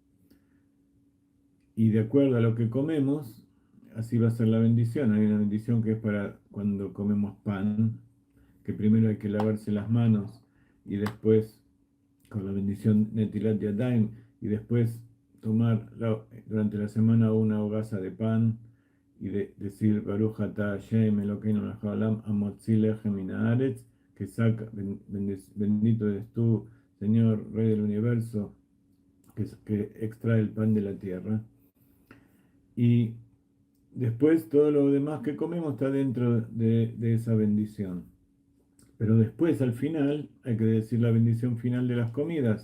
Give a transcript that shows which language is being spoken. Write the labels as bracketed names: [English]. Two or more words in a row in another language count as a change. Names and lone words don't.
[Spanish] Y de acuerdo a lo que comemos, así va a ser la bendición. Hay una bendición que es para cuando comemos pan, que primero hay que lavarse las manos y después con la bendición [Hebrew] נטילת ידיים [Spanish] y después tomar durante la semana una hogaza de pan y decir [Hebrew] ברוך אתה השם אלוקינו מלך העולם המוציא לחם מן הארץ, [Spanish] que saca, bendito eres tú, Señor, Rey del Universo, que extrae el pan de la tierra. Y después todo lo demás que comemos está dentro de esa bendición. Pero después, al final, hay que decir la bendición final de las comidas.